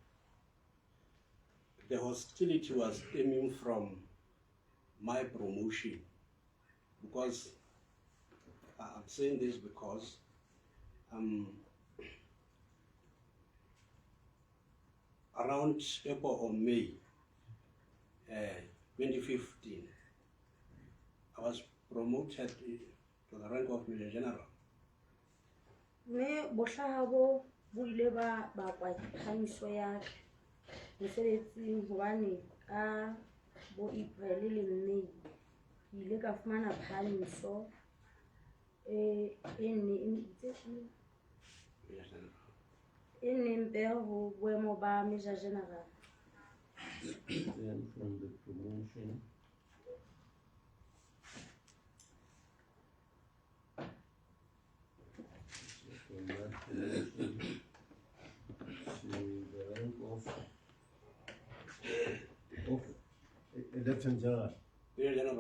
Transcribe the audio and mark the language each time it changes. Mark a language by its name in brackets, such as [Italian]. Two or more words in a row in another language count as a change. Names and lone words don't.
[English] The hostility was stemming from my promotion, because I'm saying this because around April or May 2015, I was promoted to the rank of Major General. [Southern Sotho] Mme bohlaha bo ile ba kwa phamiso ya mosebetsing hobane ka bo April le May ke ile ka fumana phamiso e neng beha ho boemo ba Major General. [English] Then from the promotion, from that promotion to the rank of a Lieutenant General.